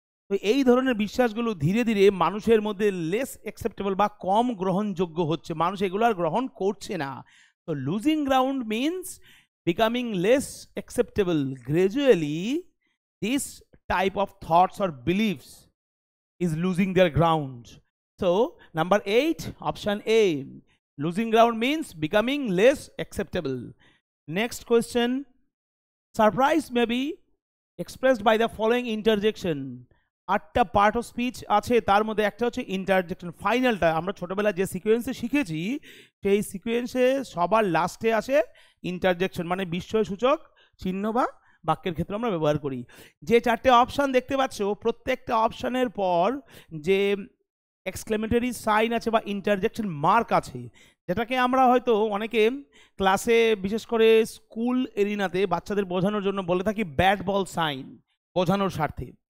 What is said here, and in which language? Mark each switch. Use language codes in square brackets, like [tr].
[bn] তো এই ধরনের বিশ্বাসগুলো ধীরে ধীরে মানুষের মধ্যে লেস অ্যাকসেপ্টেবল বা কম গ্রহণযোগ্য হচ্ছে, মানুষ এগুলো আর গ্রহণ করছে না। [en] তো losing ground means becoming less acceptable. Gradually this type of thoughts or believes is losing their ground. So number 8 option A, losing ground means becoming less acceptable. Next question, surprise may be expressed by the following interjection. [bn] 8টা part of speech আছে, তার মধ্যে একটা হচ্ছে interjection. ফাইনালটা আমরা ছোটবেলায় যে সিকোয়েন্সে শিখেছি সেই সিকোয়েন্সে সবার লাস্টে আসে ইন্টারজেকশন, মানে বিস্ময়সূচক চিহ্ন বা বাক্যের ক্ষেত্রে আমরা ব্যবহার করি। যে চারটে অপশান দেখতে পাচ্ছ, প্রত্যেকটা অপশানের পর যে এক্সক্লেমেটরি সাইন আছে বা ইন্টারজেকশন মার্ক আছে, যেটাকে আমরা হয়তো অনেকে ক্লাসে বিশেষ করে স্কুল এরিনাতে বাচ্চাদের বোঝানোর জন্য বলে থাকি ব্যাট বল সাইন, বোঝানোর স্বার্থে।